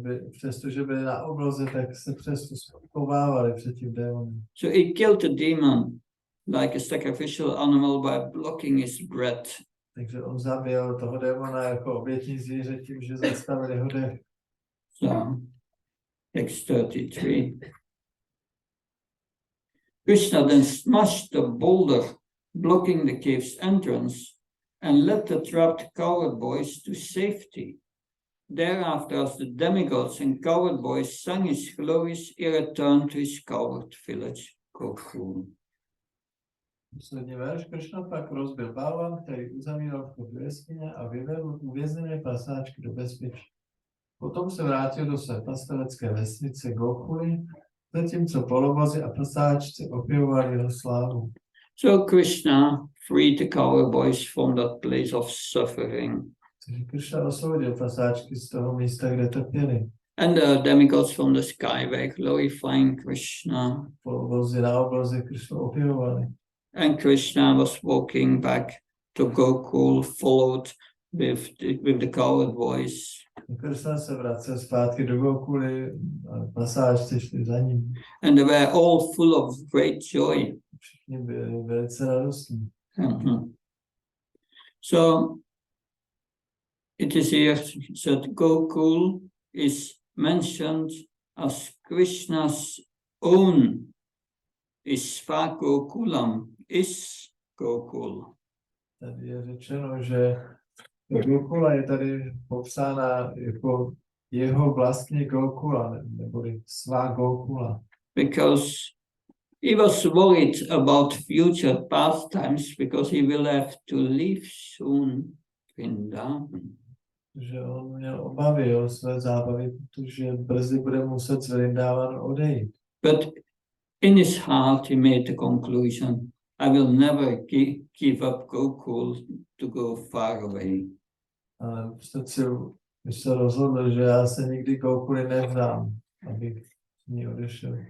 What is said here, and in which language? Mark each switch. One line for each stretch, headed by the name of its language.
Czech: Přestože byli na obloze, tak se přesto schovávali před tím démonem.
English: So he killed the demon like a sacrificial animal by blocking his breath.
Czech: Takže on zabil toho démona jako obětní zvíře tím, že zastavil jeho dech.
English: So, text 33. Krishna then smashed the boulder blocking the cave's entrance and led the trapped coward boys to safety. Thereafter, as the demigods and coward boys sang his glories, he returned to his coward village, Gokul.
Czech: Poslední verš, Kršna pak rozbil balvan, který uzavíral vchod do jeskyně a vyvedl uvězněné pasáčky do bezpečí. Potom se vrátil do své pastorecké vesnice Gokuli, zatímco polovozy a pasáčci opěvovali jeho slávu.
English: So Krishna freed the coward boys from that place of suffering.
Czech: Takže Kršna osvobodil pasáčky z toho místa, kde trpěli.
English: And the demigods from the sky were glorifying Krishna.
Czech: Polovozy na obloze Kršnu opěvovali.
English: And Krishna was walking back to Gokul, followed with the coward boys.
Czech: Kršna se vracel zpátky do Gokuly a pasáčci šli za ním.
English: And they were all full of great joy.
Czech: Všichni byli velice radostní.
English: So it is here that Gokul is mentioned as Krishna's own Isva Gokulam, is Gokul.
Czech: Tady je řečeno, že Gokula je tady popsána jako jeho vlastní Gokula, neboli svá Gokula.
English: Because he was worried about future pastimes because he will have to leave soon Vrindavan.
Czech: Že on měl obavy o své zábavy, protože brzy bude muset z Vrindavanu odejít.
English: But in his heart he made the conclusion, I will never give up Gokul to go far away.
Czech: Ale v srdci se rozhodl, že já se nikdy Gokuly nevzdám, abych z ní odešel.